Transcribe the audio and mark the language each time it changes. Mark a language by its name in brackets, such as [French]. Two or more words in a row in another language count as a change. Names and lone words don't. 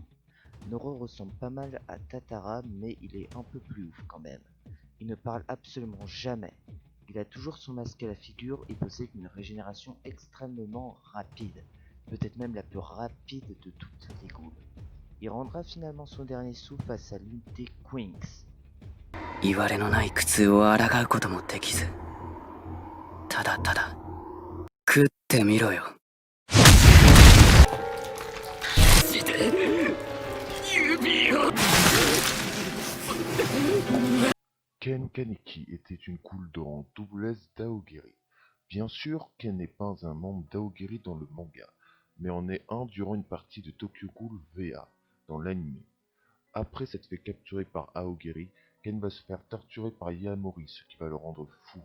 [French] Noro ressemble pas mal à Tatara, mais il est un peu plus ouf quand même. Il ne parle absolument jamais. Il a toujours son masque à la figure et possède une régénération extrêmement rapide, peut-être même la plus rapide de toutes les ghouls. Il rendra finalement son dernier souffle face à l'une des Quinks. [Japanese] 言われのない苦痛を抗うこともできず、ただただ食ってみろよ。 [French] Ken Kaneki était une ghoul de rang S d'Aogiri. Bien sûr, Ken n'est pas un membre d'Aogiri dans le manga, mais en est un durant une partie de Tokyo Ghoul VA, dans l'anime. Après s'être fait capturer par Aogiri, Ken va se faire torturer par Yamori, ce qui va le rendre fou.